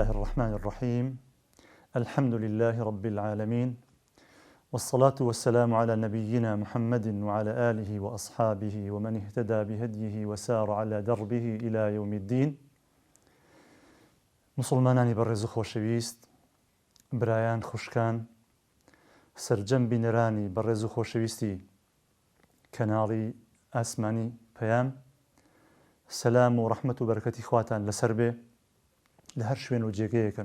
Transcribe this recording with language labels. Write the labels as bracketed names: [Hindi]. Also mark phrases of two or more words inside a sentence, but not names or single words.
[Arabic] الرحمن الرحيم. الحمد لله رب العالمين، والصلاة والسلام على نبينا محمد وعلى آله وأصحابه ومن اهتدى بهديه وسار على دربه إلى يوم الدين. [Central Kurdish] مسلمانانی بەڕێز و خۆشەویست، برایان خوشکان، سەرجەمبی نەرانی بەڕێز و خۆشەویستی کەناڵی ئاسمانی پەیام، سەلام و ڕەحمەت و بەرەکەتی خواتان لەسەر بێ لە هەر شوێن و جێگەیەکن.